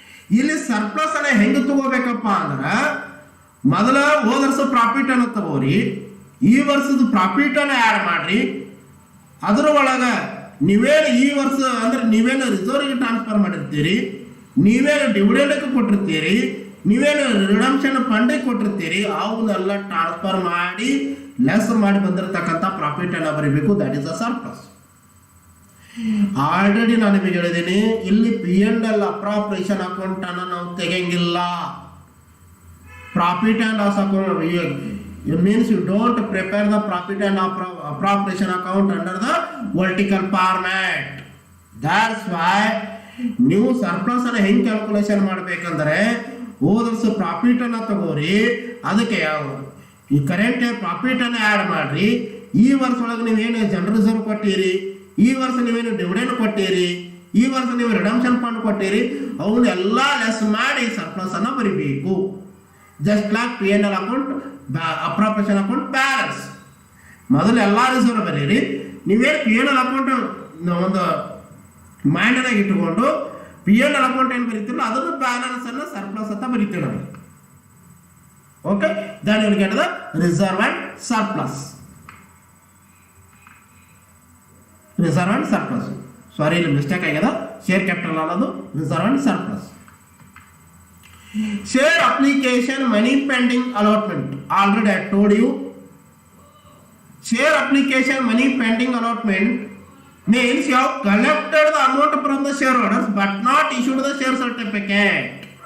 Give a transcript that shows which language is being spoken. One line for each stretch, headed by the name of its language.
Kannada: ಇಲ್ಲಿ ಸರ್ಪ್ಲಸ್ ಅನ್ನ ಹೆಂಗೆ ತಗೋಬೇಕಪ್ಪ ಅಂದ್ರೆ, ಮೊದಲ ಹೋದ ವರ್ಷ ಪ್ರಾಫಿಟ್ ಅನ್ನು ತಗೋರಿ, ಈ ವರ್ಷದ ಪ್ರಾಫಿಟ್ ಅನ್ನ ಆ್ಯಡ್ ಮಾಡ್ರಿ, ಅದರ ಒಳಗೆ ನೀವೇನು ಈ ವರ್ಷ ಅಂದ್ರೆ ನೀವೇನು ರಿಸರ್ವ್ಗೆ ಟ್ರಾನ್ಸ್ಫರ್ ಮಾಡಿರ್ತೀರಿ, ನೀವೇನು ಡಿವಿಡೆಂಡ್ಗೆ ಕೊಟ್ಟಿರ್ತೀರಿ, ನೀವೇನು ರಿಡಂಪ್ಷನ್ ಫಂಡಿಗೆ ಕೊಟ್ಟಿರ್ತೀರಿ, ಅವನ್ನೆಲ್ಲ ಟ್ರಾನ್ಸ್ಫರ್ ಮಾಡಿ ಲೆಸ್ ಮಾಡಿ ಬಂದಿರತಕ್ಕಂಥ ಪ್ರಾಫಿಟ್ ಅನ್ನು ಬರೀಬೇಕು.
English: That is a surplus.
Kannada: Already ನಾನು ನಿಮಗೆ ಹೇಳಿದ್ದೀನಿ, ಇಲ್ಲಿ P&L ಅಪ್ರಾಪ್ರಿಯೇಷನ್ ಅಕೌಂಟ್ ಅನ್ನು ನಾವು ತೆಗೆಯಂಗಿಲ್ಲ.
English: Profit and loss account it means you don't prepare the profit and appropriation account under the vertical format. That's why
Kannada: ನೀವು ಸರ್ಪ್ಲಸ್ ಅನ್ನ ಹೆಂಗೆ ಕ್ಯಾಲ್ಕುಲೇಷನ್ ಮಾಡಬೇಕಂದ್ರೆ, ಹೋದ ವರ್ಷ ಪ್ರಾಫಿಟ್ ಅನ್ನ ತಗೋರಿ, ಅದಕ್ಕೆ ಈ ಕರೆಂಟ್ ಪ್ರಾಫಿಟ್ ಅನ್ನ ಆ್ಯಡ್ ಮಾಡ್ರಿ, ಈ ವರ್ಷ ಒಳಗೆ ನೀವೇನು ಜನರಲ್ ರಿಸರ್ವ್ ಕೊಟ್ಟಿರಿ, ಈ ವರ್ಷ ನೀವೇನು ಡಿವಿಡೆಂಡ್ ಕೊಟ್ಟಿರಿ, ಈ ವರ್ಷ ನೀವು ರಿಡಂಪ್ಷನ್ ಫಂಡ್ ಕೊಟ್ಟಿರಿ, ಅವನ್ನೆಲ್ಲ ಲೆಸ್ ಮಾಡಿ ಸರ್ಪ್ಲಸ್ ಅನ್ನ ಬರಿಬೇಕು.
English: Just like P&L account appropriation account balance.
Kannada: ಮೊದಲು ಎಲ್ಲ ರಿಸರ್ವ್ ಬರೀರಿ, ನೀವೇನು P&L ಅಕೌಂಟ್ ಒಂದು ಮೈಂಡ್ನಾಗ ಇಟ್ಟುಕೊಂಡು P&L ಅಕೌಂಟ್ ಏನು ಬರೀತಿರಲ್ಲ ಅದನ್ನು ಬ್ಯಾಲೆನ್ಸ್ ಅನ್ನು ಸರ್ಪ್ಲಸ್ ಅಂತ ಬರೀತೀವಿ ನಾವು.
English: Okay, then you will get the reserve and surplus.
Kannada: Reserve and surplus, ಸಾರಿ ಇಲ್ಲಿ ಮಿಸ್ಟೇಕ್ ಆಗ್ಯದ, ಶೇರ್ ಕ್ಯಾಪಿಟಲ್ ಅನ್ನೋದು reserve and surplus.
English: Share application money pending allotment. Already I told you. Share application money pending allotment means you have collected the amount from the shareholders but not issued the share certificate.